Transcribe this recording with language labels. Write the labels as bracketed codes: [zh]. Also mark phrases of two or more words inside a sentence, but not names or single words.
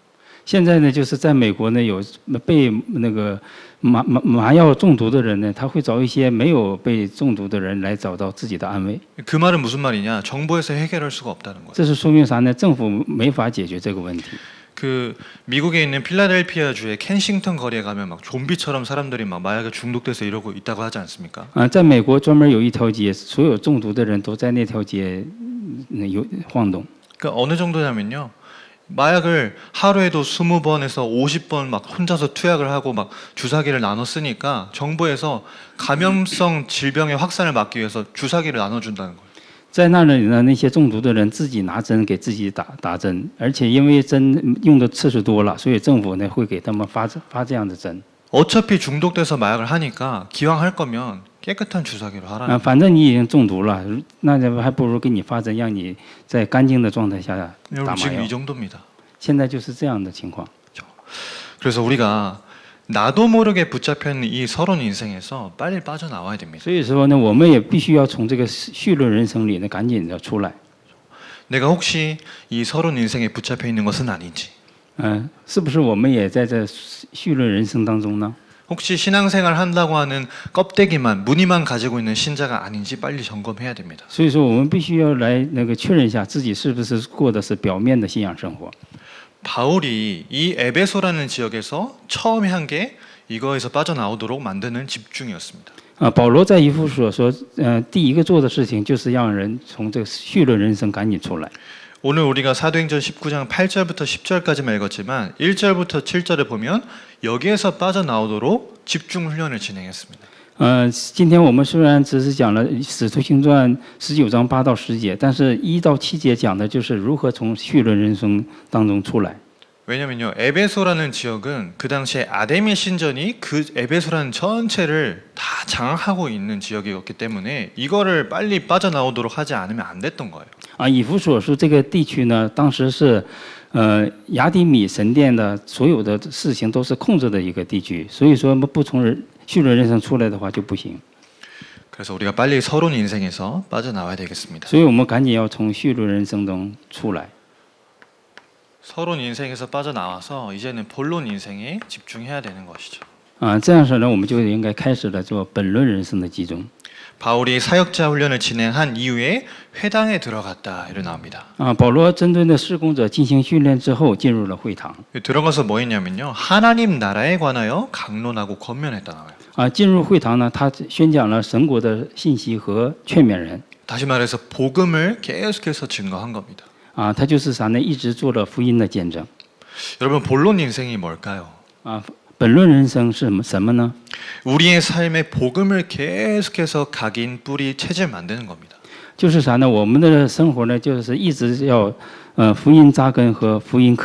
[zh] 现在呢，就是在美国呢，有被那个麻药中毒的人呢，他会找一些没有被中毒的人来找到自己的安慰。 [ko] 그 말은 무슨 말이냐? 정부에서 해결할 수가 없다는 거예요. [zh] 这是说明啥呢？政府没法解决这个问题。 [ko] 그 미국에 있는 필라델피아 주의 켄싱턴 거리에 가면 막 좀비처럼 사람들이 막 마약에 중독돼서 이러고 있다고 하지 않습니까? [zh] 在美国专门有一条街，所有中毒的人都在那条街晃动。 [ko] 그러니까 어느 정도냐면요. 마약을 하루에도 20번에서 50번 막 혼자서 투약을 하고 막 주사기를 나눠 쓰니까 정부에서 감염성 질병의 확산을 막기 위해서 주사기를 나눠준다는 거예요. [zh] 在那里呢，那些中毒的人自己拿针给自己打针，而且因为针用的次数多了，所以政府呢会给他们发这样的针。 [ko] 어차피 중독돼서 마약을 하니까 기왕 할 거면 깨끗한 주사기로 하라는 [zh] 反正你已经中毒了，那还不如给你发针，让你在干净的状态下打 [ko] 여러분 [zh] 麻 [ko] 지금 [zh] 药 [ko] 이 。 정도입니다. [zh] 现在就是这样的情况。 [ko] 그래서 우리가 나도 모르게 붙잡혀 있는 이 서론 인생에서 빨리 빠져나와야 됩니다. [zh] 所以说呢，我们也必须要从这个绪论人生里呢赶紧的出来。 [ko] 내가 혹시 이 서론 인생에 붙잡혀 있는 것은 아닌지, [zh] 是不是我们也在这绪论人生当中呢？ [ko] 혹시 신앙생활 한다고 하는 껍데기만 무늬만 가지고 있는 신자가 아닌지 빨리 점검해야 됩니다. [zh] 所以说，我们必须要来确认一下自己是不是过的是表面的信仰生活。 [ko] 바울이 이 에베소라는 지역에서 처음에 한 게 이거에서 빠져나오도록 만드는 집중이었습니다. [zh] 保罗在以弗所说，第一个做的事情就是让人从这个绪论人生赶紧出来。 [ko] 오늘 우리가 사도행전 19장 8절부터 10절까지만 읽었지만 1절부터 7절에 보면 여기에서 빠져나오도록 집중 훈련을 진행했습니다. [zh] 今天我们虽然只是讲了《使徒行传》19章8到10节，但是1到7节讲的就是如何从绪论人生当中出来。 [ko] 왜냐면요, 에베소라는 지역은 그 당시에 아데미 신전이 그 에베소라는 전체를 다 장악하고 있는 지역이었기 때문에 이거를 빨리 빠져나오도록 하지 않으면 안 됐던 거예요. [zh] 以弗所书这个地区呢，当时是亚底米神殿的所有的事情都是控制的一个地区，所以说不从绪论人生出来的话就不行。 [ko] 그래서 우리가 빨리 서론 인생에서 빠져나와야 되겠습니다. [zh] 所以我们赶紧要从绪论人生中出来。 [ko] 서론 인생에서 빠져나와서 이제는 본론 인생에 집중해야 되는 것이죠. [zh] 这样式呢，我们就应该开始了做本论人生的集中。 [ko] 바울이 사역자 훈련을 진행한 이후에 회당에 들어갔다 이렇게 나옵니다. [zh] 保罗针对那事工者进行训练之后，进入了会堂。 [ko] 들어가서 뭐 했냐면요. 하나님 나라에 관하여 강론하고 권면했다 나와요. [zh] 进入会堂呢，他宣讲了神国的信息和劝勉人。 [ko] 다시 말해서 복음을 계속해서 증거한 겁니다. [zh] 他就是啥呢？一直做了福音的见证。 [ko] 여러분 본론 인생이 뭘까요? [zh] 本论人生是什么呢？ [ko] 우리의 삶에 복음을 계속해서 각인 뿌리 체질 만드는 겁니다. [zh] 就是啥呢？我们的生活呢，就是一直要福音扎根和福音刻印。